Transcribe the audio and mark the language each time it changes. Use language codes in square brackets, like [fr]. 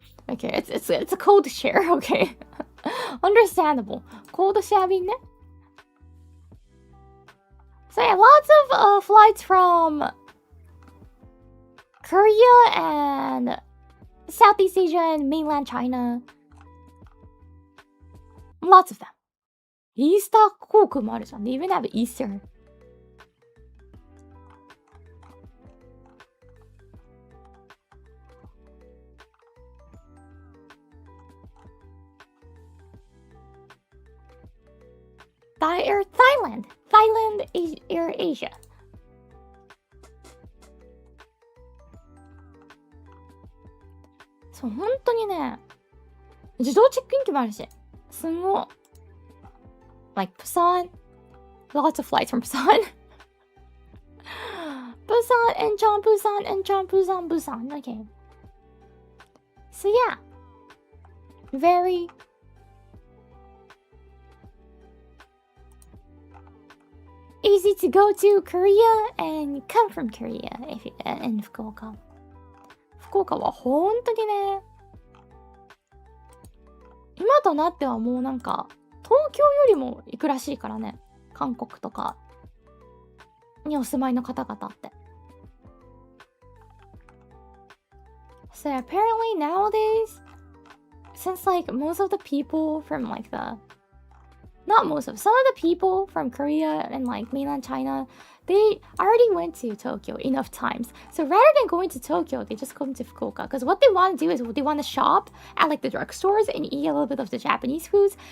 [en] Okay, it's a code share. Okay. Understandable. Code sharingね. So yeah, lots of flights from Korea and Southeast Asia and mainland China. Lots of them. [ja] Easter 航空もあるじゃん。 [en] They even have Easter. Thailand Air Asia。 [ja] そう、本当にね、自動チェックイン機もあるし、すんごい。 [en] Like Busan, lots of flights from Busan. Busan, Incheon, Busan, Incheon, Busan, Busan. Okay. So yeah, very easy to go to Korea and come from Korea if you, in Fukuoka. [ja] 福岡は本当にね、今となってはもうなんか東京よりも行くらしいからね、韓国とかにお住まいの方々って。 [en] So apparently nowadays, since like most of the people from like not most of, some of the people from Korea and like mainland China, they already went to Tokyo enough times. So rather than going to Tokyo, they just come to Fukuoka. Because what they want to do is they want to shop at like the drugstores and eat a little bit of the Japanese foods.